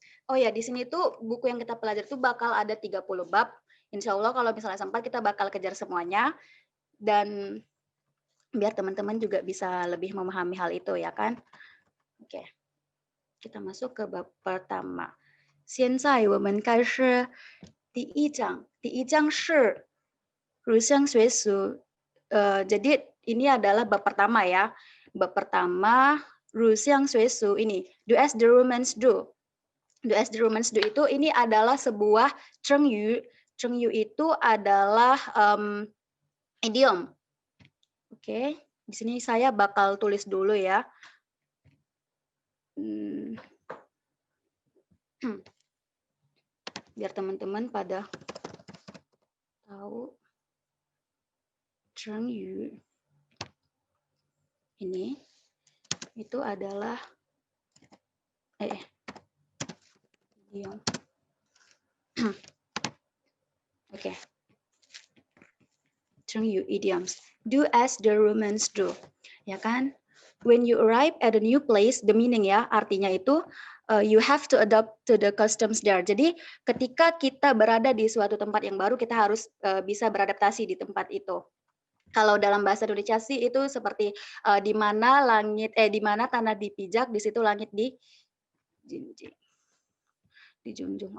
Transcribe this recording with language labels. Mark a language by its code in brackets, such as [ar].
[id] Oh ya, di sini tuh buku yang kita pelajari tuh bakal ada 30 bab. Insya Allah kalau misalnya sempat kita bakal kejar semuanya. Dan biar teman-teman juga bisa lebih memahami hal itu ya kan. Oke, kita masuk ke bab pertama. [zh] 现在我们开始第一章，第一章是乳香学术. [id] Jadi ini adalah bab pertama ya. Bab pertama, [zh] 乳香学术 [id] ini, [en] do as the Romans do. Do as the Romans do [id] itu ini adalah sebuah Chengyu. Chengyu itu adalah idiom. Oke, di sini saya bakal tulis dulu ya. Biar teman-teman pada tahu. Chengyu ini itu adalah idiom. Oke. [en] Chengyu idioms. Do as the Romans do. [id] Ya kan? [en] When you arrive at a new place, the meaning [id] ya, artinya itu [en] you have to adopt to the customs there. [id] Jadi ketika kita berada di suatu tempat yang baru, kita harus bisa beradaptasi di tempat itu. Kalau dalam bahasa Indonesia sih itu seperti di mana di mana tanah dipijak, di situ langit dijunjung.